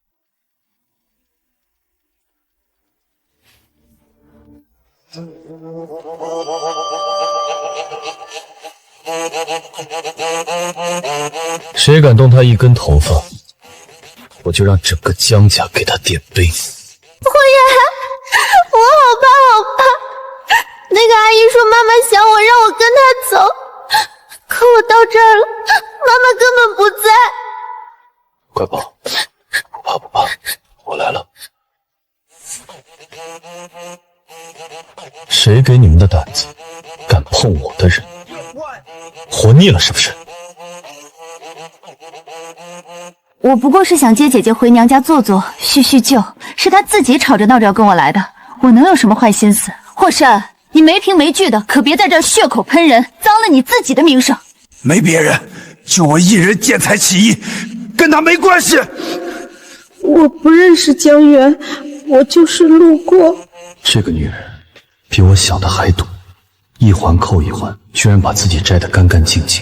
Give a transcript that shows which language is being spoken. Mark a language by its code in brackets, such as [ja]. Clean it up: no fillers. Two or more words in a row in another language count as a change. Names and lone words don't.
[zh] 誰敢動他一根頭髮，我就讓整個江家給他點碑。霍遠，我好怕好怕。那個阿姨說媽媽想我，讓我跟她走，可我到這兒了，媽媽根本不在。乖寶，不怕不怕，我來了。誰給你們的膽子，敢碰我的人？活膩了是不是？我不過是想接姐姐回娘家坐坐，敘敘舊，是她自己吵着鬧着要跟我來的，我能有什麼壞心思？霍慎，你沒憑沒據的，可別在這兒血口噴人，髒了你自己的名聲。沒別人，就我一人見財起意，跟他沒關係。我不認識江源，我就是路過。這個女人比我想的還毒，一環扣一環，居然把自己摘得乾乾淨淨。